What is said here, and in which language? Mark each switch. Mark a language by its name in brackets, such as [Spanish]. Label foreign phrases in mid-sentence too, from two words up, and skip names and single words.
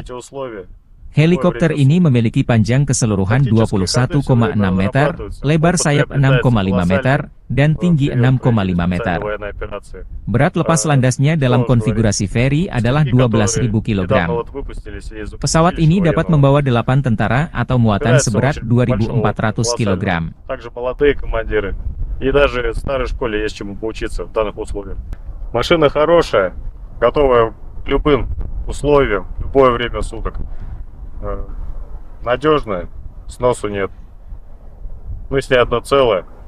[Indonesian] Helikopter ini memiliki panjang keseluruhan 21,6 meter, lebar sayap 6,5 meter, dan tinggi 6,5 meter. Berat lepas landasnya dalam konfigurasi ferry adalah 12.000 kg. Pesawat ini dapat membawa 8 tentara atau muatan seberat 2.400 kg. [Russian] Машина хорошая, готовая к любым условиям, любое время суток. Надежная, сносу нет. Мысли одно целое.